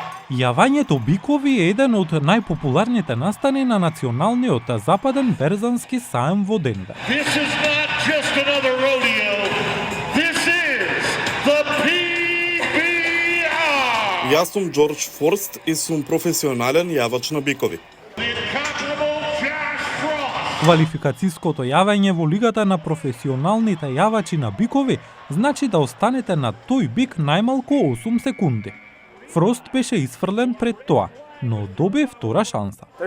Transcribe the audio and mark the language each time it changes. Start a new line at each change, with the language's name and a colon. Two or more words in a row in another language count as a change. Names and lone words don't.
Macedonian: Јавањето бикови е еден од најпопуларните настани на националниот западен берзански саем во Денвер.
English: This is not just another rodeo. This is the PBR.
Macedonian: Јас сум Џорџ Форст и сум професионален јавач на бикови.
English: The incomparable Josh Frost.
Macedonian: Квалификацијското јавање во лигата на професионалните јавачи на бикови значи да останете на тој бик најмалку 8 секунди. Фрост беше исфрлен пред тоа, но добие втора шанса.